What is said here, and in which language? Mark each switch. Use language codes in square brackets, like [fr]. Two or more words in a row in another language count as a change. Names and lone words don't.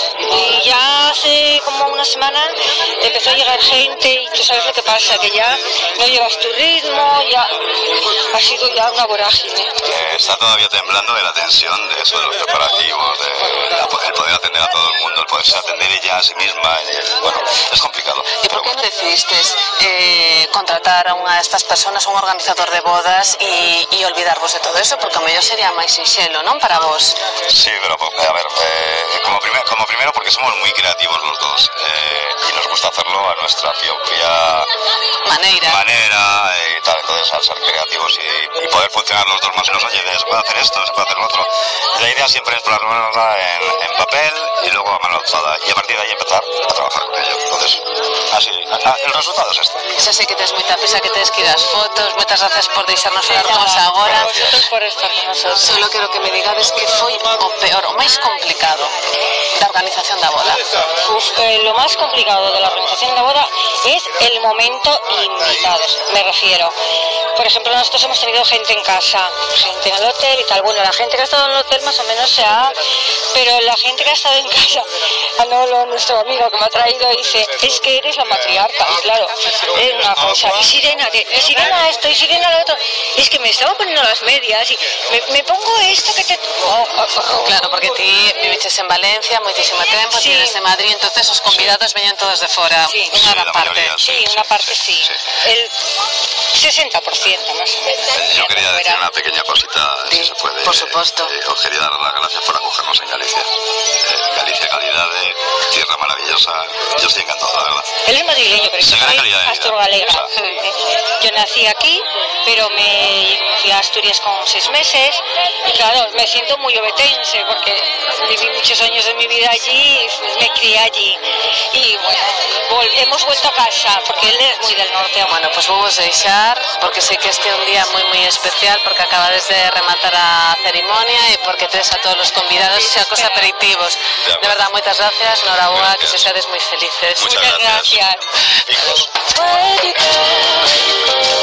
[es] Y ya hace como una semana empezó a llegar gente y tú sabes lo que pasa, que ya no llevas tu ritmo, ya ha sido ya una vorágine. Está todavía temblando de la tensión de eso, de los preparativos, el poder atender a todo el mundo, el poderse atender ella a sí misma, bueno, es complicado. ¿Y por qué no decidiste contratar a [gl] unha destas persoas, [es] un organizador de bodas e olvidarvos de todo eso? [gl] Porque o mellor sería máis sinxelo, non, para vos? [es] Sí, pero a ver, como primero porque somos muy creativos los dos y nos gusta hacerlo a nuestra propia manera y tal, entonces al ser creativos y poder funcionar los dos más o menos, oye, se puede hacer esto, se puede hacer lo otro. La idea siempre es plasmarla en papel y luego a mano alzada y a partir de ahí empezar a trabajar con ello. Entonces, así, el resultado es este. [gl] Xa sei que tes moita prisa, que tes que ir as fotos. Moitas gracias por deixarnos falar con vos agora. [es] Vosotros por estar con nosotros. [gl] Solo quero que me digades que foi o peor, o máis complicado da organización da boda. [es] Lo más complicado de la organización de la boda es el momento invitados, me refiero. Por ejemplo, nosotros hemos tenido gente en casa, gente en el hotel y tal. Bueno, la gente que ha estado en el hotel más o menos se ha... Pero la gente que ha estado en casa, Manolo, nuestro amigo que me ha traído, dice, es que eres la matriarca. Y claro, es una cosa. Y Sirena esto, y Sirena lo otro. Es que me estaba poniendo las medias y me pongo esto que te... [gl] Claro, porque ti viviches en Valencia moitísimo tempo, Sí. [es] tienes de Madrid, [gl] entonces os convidados veñen todos de fora, Sí. unha gran [es] la [gl] parte. [es] mayoría, Sí, una parte sí. El 60% más o menos. Yo quería decir una pequeña cosita, si se puede. Por supuesto. Os quería dar las gracias por acogernos en Galicia. Galicia, calidad de tierra maravillosa. Yo estoy encantado, la verdad. Él es madrileño, pero yo Sí, gran soy calidad de vida. asturgalega. Yo nací aquí, pero me fui a Asturias con 6 meses y claro, me siento muy obetense porque viví muchos años de mi vida allí, me crié allí y bueno, hemos vuelto a casa porque él es muy del norte. [gl] Bueno, pues vou vos deixar, porque sei que este é un día moi moi especial, porque acabades de rematar a ceremonia e porque tedes a todos os convidados xa cos aperitivos. De verdad, moitas gracias, noraboa, que se seades moi felices. [es] Muchas Muchas gracias. gracias. Hijos. [en] Where'd you go?